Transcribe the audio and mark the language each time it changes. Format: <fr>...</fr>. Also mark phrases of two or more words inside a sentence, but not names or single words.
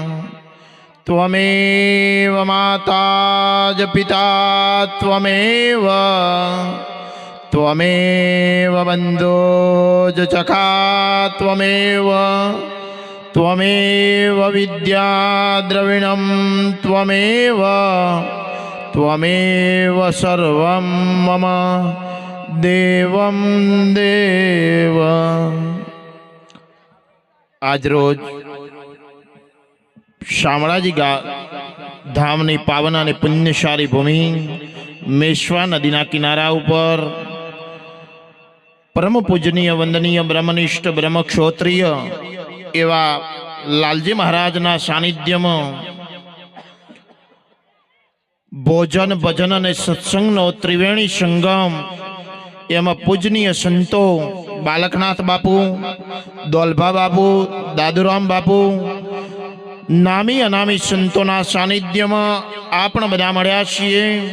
<sa>त्वमेव माता च पिता त्वमेव त्वमेव बन्धो च सखा त्वमेव त्वमेव विद्या द्रविणं त्वमेव त्वमेव सर्वं मम देवं देव।</sa> <gu>આજ રોજ शामળાજી ધામની પાવન અને પુણ્યશાળી ભૂમિ મેશ્વા નદીના કિનારા ઉપર પરમ પૂજનીય વંદનીય બ્રહ્મનિષ્ઠ બ્રહ્મક્ષોત્રિય એવા લાલજી મહારાજના સાનિધ્યમાં ભોજન ભજન અને સત્સંગનો ત્રિવેણી સંગમ, એમાં પૂજનીય સંતો બાલકનાથ બાપુ, દોલભા બાપુ, દાદુરામ બાપુ, નામી અનામી સંતોના સાનિધ્યમાં આપણે બધા મળ્યા છીએ।</gu>